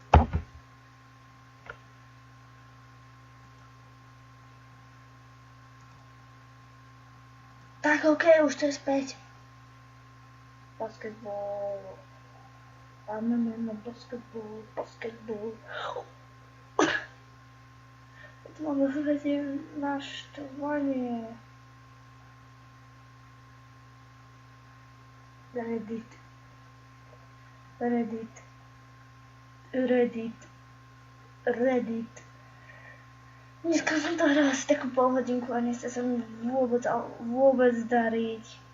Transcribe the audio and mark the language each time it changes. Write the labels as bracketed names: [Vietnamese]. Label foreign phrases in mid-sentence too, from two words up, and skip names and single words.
[Slovak] Tak ok, už to je späť. [English] Basketball. Basketball. [Slovak] To máme vedieť naštvanie. Reddit. Dneska som to hral asi takú polhodinku a nechce sa mi vôbec dariť.